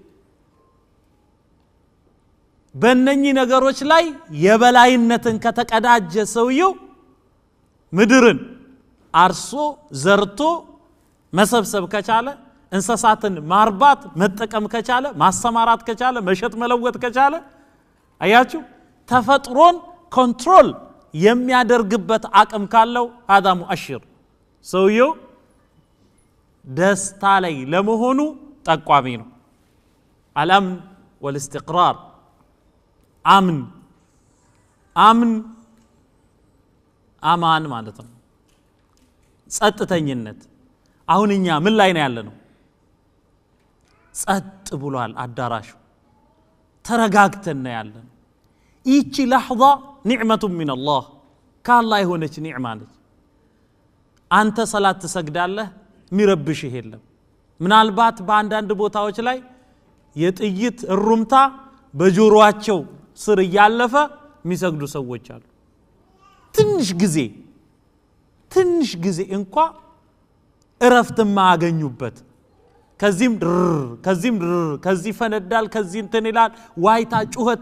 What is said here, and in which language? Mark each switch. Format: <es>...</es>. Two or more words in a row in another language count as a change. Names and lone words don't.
<am>በእነኚህ ነገሮች ላይ የበላይነትን ከተቀዳጀ ሰውየው ምድርን አርሶ ዘርቶ መሰብሰብ ከቻለ እንስሳትን ማርባት መጠቀም ከቻለ ማሰማራት ከቻለ መሸጥ መለወጥ ከቻለ አያችሁ ተፈጥሮን ኮንትሮል የሚያደርግበት አቅም ካለው</am> <ar>هذا مؤشر</ar> <am>ሰውየው ደስታ ላይ ለመሆኑ ጠቋሚ ነው</am> <ar>الامن والاستقرار امن</ar> <am>አማን ማለት ነው ጸጥተኝነት አሁንኛ ምን ላይ ነው ያለነው ጸጥ ብሏል አዳራሹ ተረጋግተን ነው ያለነው ይቺ</am> <ar>لحظه نعمه من الله</ar> <am>ካላህ የሆነች ኒዕማ ነች አንተ ሰላት ትሰግዳለህ ሚረብሽህ የለም ምናልባት በአንዳንድ ቦታዎች ላይ የጥይት ሩምታ በጆሮአቸው ስር ያለፈ የሚሰግዱ ሰዎች አሉ ትንሽ ጊዜ እንኳን እረፍት ማያገኙበት ከዚህ ፈነዳል ከዚህ እንትን ይላል ዋይታ ጩኸት</am>